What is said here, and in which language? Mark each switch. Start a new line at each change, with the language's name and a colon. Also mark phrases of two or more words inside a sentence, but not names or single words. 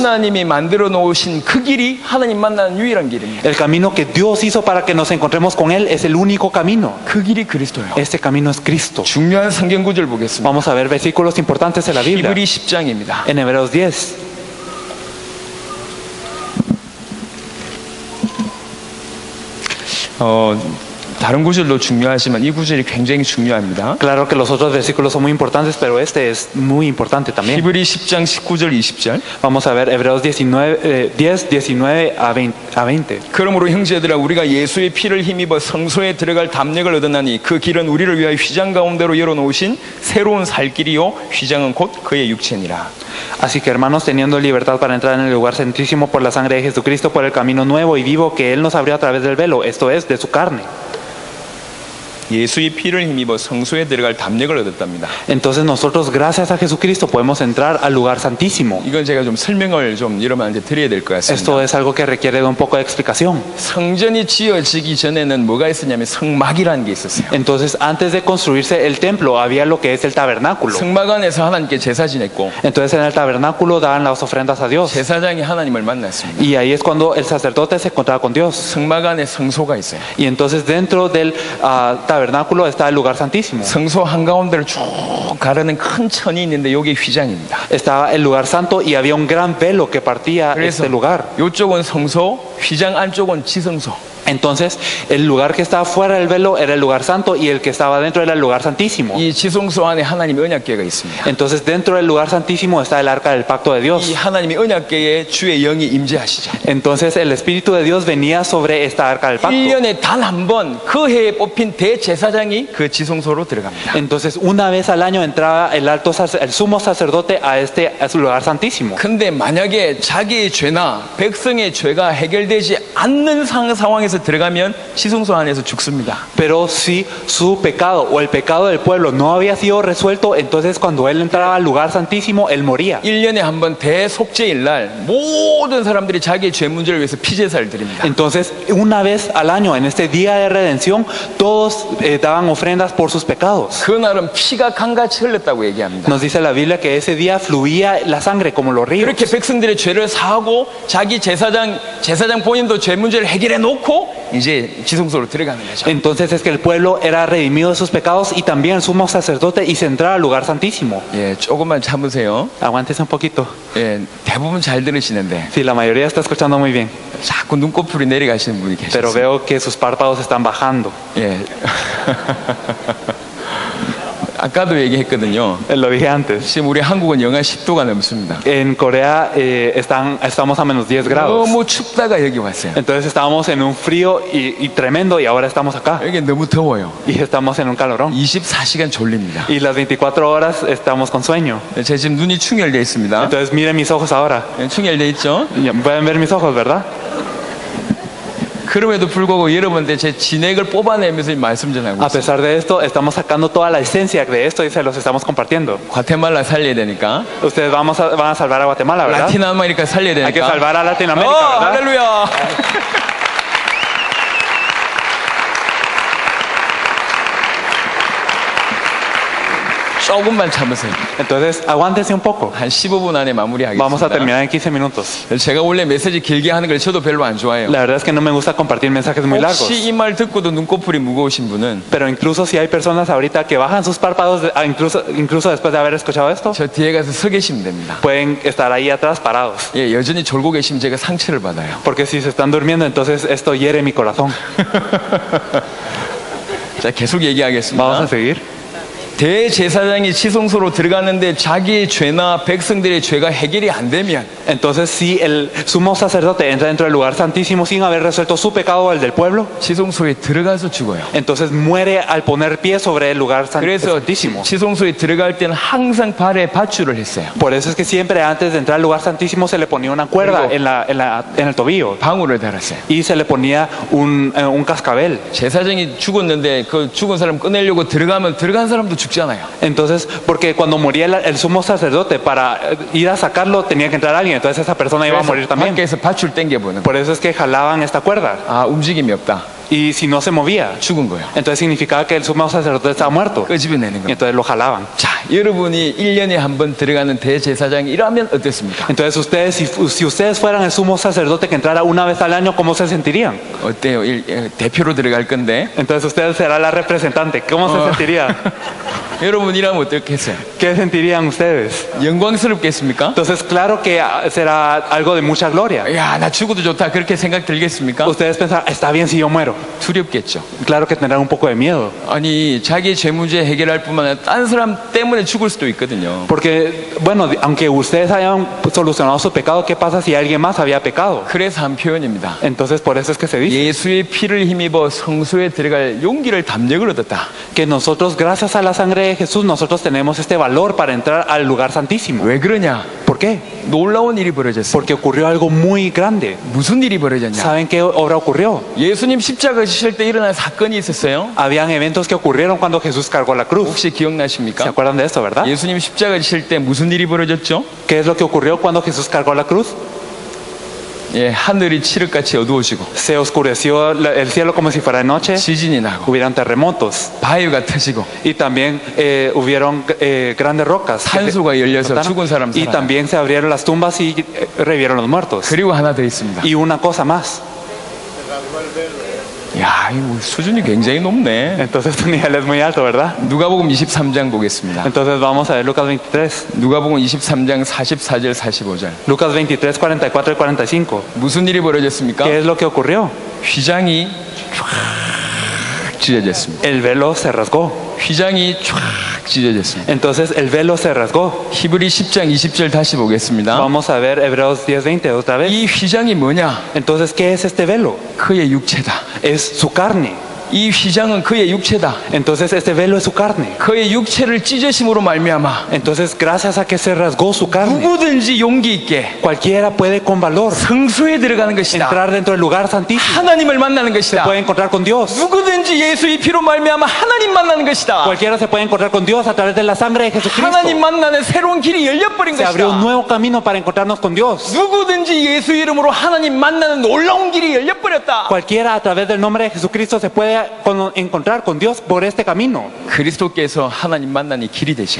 Korean: 하나님이 만들어 놓으신 그 길이 하나님 만나는 유일한 길입니다.
Spanish: El camino que Dios hizo para que nos encontremos con Él es el único camino.
Korean: 그 길이 그리스도예요.
Spanish: Este camino es Cristo.
Korean: 중요한 성경 구절 보겠습니다.
Spanish: Vamos a ver versículos importantes de la Biblia.
Korean: 히브리 10장입니다.
Spanish: En Hebreos 10.
Korean: 다른 구절도 중요하지만 이 구절이 굉장히 중요합니다.
Spanish: Claro que los otros versículos son muy importantes, pero este es muy importante también.
Korean: 히브리 10장 19절 20절.
Spanish: Vamos a ver Hebreos 10, 19 a 20.
Korean: 그러므로 형제들아 우리가 예수의 피를 힘입어 성소에 들어갈 담력을 얻었나니 그 길은 우리를 위하여 휘장 가운데로 열어놓으신 새로운 살 길이요 휘장은 곧 그의 육체니라.
Spanish: Así que hermanos, teniendo libertad para entrar en el lugar santísimo por la sangre de Jesucristo, por el camino nuevo y vivo que Él nos abrió a través del velo, esto es, de su carne.
Korean: 예수의 피를 힘입어 성소에 들어갈 담력을 얻었답니다.
Spanish: Entonces nosotros, gracias a Jesucristo, podemos entrar al lugar santísimo.
Korean: 이건 제가 좀 설명을 좀 여러분한테 드려야 될 것 같습니다.
Spanish: Esto es algo que requiere de un poco de explicación.
Korean: 성전이 지어지기 전에는 뭐가 있었냐면 성막이라는 게 있었어요.
Spanish: Entonces, antes de construirse el templo, había lo que es el tabernáculo.
Korean: 성막 안에서 하나님께 제사 지냈고
Spanish: Entonces, en el tabernáculo daban las ofrendas a Dios.
Korean: 제사장이 하나님을 만났습니다.
Spanish: Y ahí es cuando el sacerdote se encontraba con Dios.
Korean: 성막 안에 성소가 있어요.
Spanish: Y entonces, dentro del tabernáculo está el lugar santísimo.
Korean: 성소 한가운데를 쭉 가르는 큰 천이 있는데 여기 휘장입니다.
Spanish: Estaba el lugar santo y había un gran velo que partía
Korean: 그래서
Spanish: este lugar.
Korean: 이쪽은 성소, 휘장 안쪽은 지성소.
Spanish: Entonces, el lugar que estaba fuera del velo era el lugar santo y el que estaba dentro era el lugar santísimo.
Korean: 이 지성소 안에 하나님의 언약궤가 있습니다.
Spanish: Entonces, dentro del lugar santísimo está el arca del pacto de
Korean: 이
Spanish: Dios.
Korean: 하나님의 언약궤에 주의 영이 임재하시죠.
Spanish: Entonces, el Espíritu de Dios venía sobre esta arca del pacto.
Korean: 1년에 단 한 번 그 해에 뽑힌 대제사장이 그 지성소로 들어갑니다.
Spanish: Entonces, una vez al año entraba el sumo sacerdote a su lugar santísimo.
Korean: 근데 만약에 자기의 죄나 백성의 죄가 해결되지 않는 상황에서 안에서 들어가면 지성소 안에서 죽습니다.
Spanish: Pero si su pecado o el pecado del pueblo no había sido resuelto, entonces cuando él entraba al lugar santísimo, él moría.
Korean: 1년에 한 번 대속죄일 날 모든 사람들이 자기의 죄 문제를 위해서 피제사를 드립니다.
Spanish: Entonces, una vez al año, en este día de redención, todos daban ofrendas por sus pecados.
Korean: 그날은 피가 강같이 흘렀다고 얘기합니다.
Spanish: Nos dice la Biblia que ese día fluía la sangre como los ríos.
Korean: 그렇게 백성들의 죄를 사하고 자기 제사장 본인도 죄 문제를 해결해 놓고 이제 지성소로 들어가는 거죠.
Spanish: Entonces es que el pueblo era redimido de sus pecados y también el sumo sacerdote y se entraba al lugar santísimo.
Korean: 예, 조금만 참으세요.
Spanish: Aguántese un poquito.
Korean: 예, 대부분 잘 들으시는데
Spanish: Sí, la mayoría está escuchando muy bien,
Korean: 자꾸 눈꺼풀이 내려가시는 분이
Spanish: pero
Korean: 계세요.
Spanish: veo que sus párpados están bajando.
Korean: 예. 아까도 얘기했거든요.
Spanish: Lo dije antes.
Korean: 지금 우리 한국은 영하 10도가 넘습니다.
Spanish: En Corea estamos a menos 10 grados.
Korean: 너무 춥다가 여기 왔어요.
Spanish: Entonces estábamos en un frío y tremendo y ahora estamos acá.
Korean: 여기 너무 더워요.
Spanish: Y estamos en un calorón.
Korean: 24시간 졸립니다.
Spanish: Y las 24 horas estamos con sueño.
Korean: 제 지금 눈이 충혈되어 있습니다.
Spanish: Entonces miren mis ojos ahora.
Korean: 예, 충혈되어 있죠?
Spanish: Ya pueden ver mis ojos, ¿verdad?
Korean: 그럼에도 불구하고 여러분들 제 진액을 뽑아내면서 말씀 전하고
Spanish: A
Korean: 있어요.
Spanish: pesar de esto, estamos sacando toda la esencia de esto y se los estamos compartiendo.
Korean: 과테말라 살려야 되니까,
Spanish: Ustedes van a salvar a Guatemala, ¿verdad?
Korean: 라틴 아메리카 살려야
Spanish: Hay que
Korean: 되니까.
Spanish: salvar a Latinoamérica, ¿verdad?
Korean: 할렐루야. 조금만 참으세요.
Spanish: Entonces, aguántense un poco.
Korean: 한 15분 안에
Spanish: Vamos a
Korean: 마무리하겠습니다.
Spanish: terminar en 15 minutos.
Korean: 제가 원래 메시지 길게 하는 걸 저도 별로 안 좋아해요.
Spanish: La verdad es que no me gusta compartir mensajes muy largos.
Korean: 혹시 이 말 듣고도 눈꺼풀이 무거우신 분은
Spanish: Pero incluso si hay personas ahorita que bajan sus párpados, incluso después de haber escuchado esto,
Korean: 저 뒤에 가서 서 계시면 됩니다.
Spanish: pueden estar ahí atrás parados.
Korean: 예, 여전히 졸고 계시면 제가 상처를 받아요.
Spanish: Porque si se están durmiendo, entonces esto hiere mi corazón.
Korean: 자, 계속
Spanish: Vamos a
Korean: 얘기하겠습니다.
Spanish: seguir.
Korean: 대제사장이 지성소로 들어가는데 자기의 죄나 백성들의 죄가 해결이 안 되면
Spanish: Entonces, si el sumo sacerdote entra dentro del lugar santísimo sin haber resuelto su pecado o el del pueblo,
Korean: 지성소에 들어가서 죽어요.
Spanish: entonces muere al poner pie sobre el lugar
Korean: 그래서
Spanish: santísimo.
Korean: 지성소에 들어갈 때는 항상 발에 밧줄을 했어요.
Spanish: Por eso es que siempre antes de entrar al lugar santísimo se le ponía una cuerda en el tobillo
Korean: 방울을 달았어요.
Spanish: y se le ponía un cascabel.
Korean: 제사장이 죽었는데 그 죽은 사람 꺼내려고 들어가면 들어간 사람도 죽잖아요.
Spanish: Entonces, porque cuando moría el sumo sacerdote, para ir a sacarlo tenía que entrar alguien, entonces esa persona iba a morir
Korean: 그래서
Spanish: también.
Korean: 밖에서 밧줄 당겨보는.
Spanish: Por eso es que jalaban esta cuerda
Korean: 아, 움직임이 없다.
Spanish: y si no se movía,
Korean: 죽은 거예요.
Spanish: entonces significaba que el sumo sacerdote estaba muerto
Korean: 끄집어내는
Spanish: y
Korean: 거예요.
Spanish: entonces lo jalaban.
Korean: 자, 여러분이 1년에 한 번 들어가는 대제사장이라면 어떻습니까?
Spanish: Entonces ustedes, si ustedes fueran el sumo sacerdote que entrara una vez al año, ¿cómo se sentirían?
Korean: 어때요? 대표로 들어갈 건데
Spanish: Entonces usted será la representante. ¿Cómo se sentiría?
Korean: 여러분이라면 어떻겠어요?
Spanish: ¿Qué sentirían ustedes?
Korean: 영광스럽겠습니까?
Spanish: Entonces claro que será algo de mucha gloria.
Korean: 야, 나 죽어도 좋다 그렇게 생각 들겠습니까?
Spanish: Ustedes pensarán, está bien si yo muero.
Korean: 두렵겠죠.
Spanish: Claro que tendrán un poco de miedo.
Korean: 아니, 자기 죄 문제 해결할 뿐만 아니라 딴 사람 때문에 죽을 수도 있거든요.
Spanish: Porque, bueno, aunque ustedes hayan solucionado su pecado, ¿qué pasa si alguien más había pecado?
Korean: 그래서 한 표현입니다.
Spanish: Entonces por eso es que se dice
Korean: 예수의 피를 힘입어 성소에 들어갈 용기를 담력을 얻었다.
Spanish: que nosotros, gracias a la sangre de Jesús, nosotros tenemos este valor para entrar al lugar santísimo.
Korean: 왜 그러냐?
Spanish: ¿Por qué?
Korean: 놀라운 일이 벌어졌어요.
Spanish: Porque ocurrió algo muy grande.
Korean: 무슨 일이 벌어졌냐?
Spanish: ¿Saben qué obra ocurrió?
Korean: 예수님 십자가 지실 때 일어난 사건이 있었어요.
Spanish: Habían eventos que ocurrieron cuando Jesús cargó la cruz.
Korean: 혹시
Spanish: ¿Se
Korean: 기억나십니까?
Spanish: acuerdan de esto, verdad?
Korean: 예수님 십자가 지실 때 무슨 일이 벌어졌죠?
Spanish: ¿Qué es lo que ocurrió cuando Jesús cargó la cruz?
Korean: 예, 하늘이 칠흑같이 어두워지고
Spanish: Se oscureció el cielo como si fuera de noche,
Korean: 지진이 나고
Spanish: hubieron terremotos
Korean: 바위가 터지고
Spanish: y también hubieron grandes rocas.
Korean: 산소가 열려서 죽은 사람
Spanish: Y
Korean: 살아나.
Spanish: también se abrieron las tumbas y revivieron los muertos.
Korean: 그리고 하나 더 있습니다.
Spanish: Y una cosa más.
Korean: 야, 이거 수준이 굉장히 높네.
Spanish: Entonces tu nivel es muy alto, ¿verdad?
Korean: 누가복음 23장 보겠습니다.
Spanish: Entonces vamos a ver Lucas 23.
Korean: 누가복음 23장 44절 45절.
Spanish: Lucas 23, 44 y 45.
Korean: 무슨 일이 벌어졌습니까?
Spanish: ¿Qué es lo que ocurrió?
Korean: 휘장이 쫙 찢어졌습니다.
Spanish: El velo se rasgó.
Korean: 휘장이 쫙 찢어졌습니다.
Spanish: Entonces el velo se rasgó.
Korean: 히브리 10장 20절 다시 보겠습니다.
Spanish: Vamos a ver Hebreos 10, 20 otra vez.
Korean: 이 휘장이 뭐냐?
Spanish: Entonces, ¿qué es este velo?
Korean: 그의 육체다.
Spanish: Es su carne.
Korean: 이 휘장은 그의 육체다.
Spanish: Entonces este velo es su carne.
Korean: 그의 육체를 찢으심으로 말미암아
Spanish: Entonces gracias a que se rasgó su carne,
Korean: 누구든지 용기 있게
Spanish: cualquiera puede con valor
Korean: 성소에 들어가는 것이다.
Spanish: entrar dentro del lugar santísimo.
Korean: 하나님을 만나는
Spanish: Se
Korean: 것이다.
Spanish: puede encontrar con Dios.
Korean: 누구든지 예수의 피로 말미암아 하나님 만나는 것이다.
Spanish: Cualquiera se puede encontrar con Dios a través de la sangre de Jesucristo.
Korean: 하나님 만나는 새로운 길이 열려버린
Spanish: Se abrió un
Korean: 것이다.
Spanish: nuevo camino para encontrarnos con Dios.
Korean: 누구든지 예수 이름으로 하나님 만나는 놀라운 길이 열려버렸다.
Spanish: Cualquiera a través del nombre de Jesucristo se puede encontrar con Dios por este camino.
Korean: 그리스도께서 하나님 만나는 길이 되시고